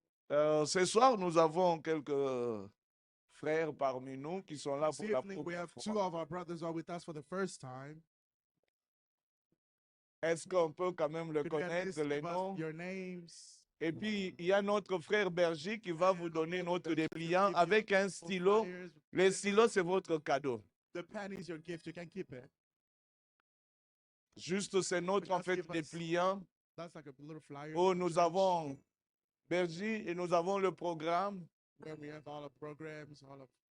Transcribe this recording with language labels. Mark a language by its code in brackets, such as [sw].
[fr] Ce soir, nous avons quelques frères parmi nous qui sont là [en] This [fr] pour la [en] evening, we [fr] première [en] have [fr] fois. [en] 2 of our brothers are with us for the first time. [fr] Est-ce qu'on peut quand même le [en] Could you at least [fr] connaître, les [en] give us [fr] noms? [en] your names? [fr] Et puis, il y a notre frère Berger qui va vous donner notre dépliant avec un stylo. [en] Flyers. [fr] Le stylo, c'est votre cadeau. [en] The pen is your gift. You can keep it. [fr] Juste, c'est notre, en fait, dépliant [en] That's like a little flyer [fr] où nous avons Berger et nous avons le programme. [en] where we have all the programs, all of.